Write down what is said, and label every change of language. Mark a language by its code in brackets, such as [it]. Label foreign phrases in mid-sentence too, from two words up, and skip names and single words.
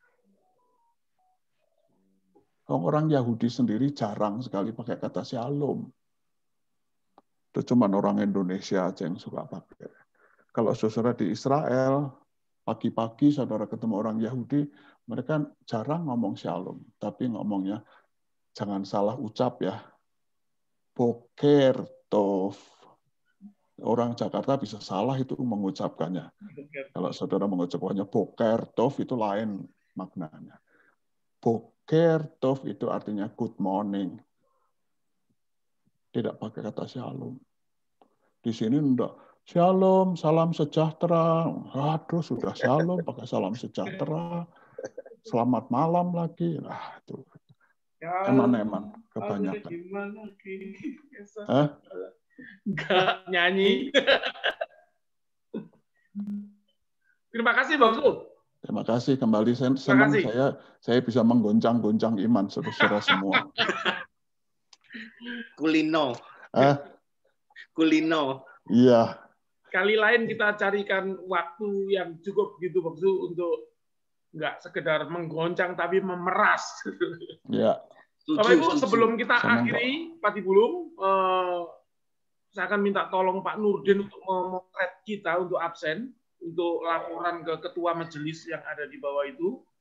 [id] Orang Yahudi sendiri jarang sekali pakai kata shalom. Itu cuma orang Indonesia aja yang suka pakai. Kalau saudara di Israel, pagi-pagi saudara ketemu orang Yahudi, mereka jarang ngomong shalom, tapi ngomongnya jangan salah ucap ya. [he] בוקר טוב. [id] Orang Jakarta bisa salah itu mengucapkannya. Kalau saudara mengucapkannya [he] בוקר טוב [id] itu lain maknanya. [he] בוקר טוב [id] itu artinya [en] good morning. [id] Tidak pakai kata shalom. Di sini enggak. Shalom, salam sejahtera. Aduh, sudah shalom pakai salam sejahtera. Selamat malam lagi. Nah, itu. Eman-eman kebanyakan. Enggak nyanyi. Terima kasih, Bang Sul. Terima kasih kembali. Senang saya bisa menggoncang-goncang iman saudara semua. [jv] Kulino. Kulino. [id] Iya. Kali lain kita carikan waktu yang cukup gitu, Bang Sul, untuk nggak sekedar menggoncang tapi memeras. Ya. Bapak Ibu, sebelum kita akhiri Patibulum, saya akan minta tolong Pak Nurdin untuk memotret kita untuk absen, untuk laporan ke ketua majelis yang ada di bawah itu.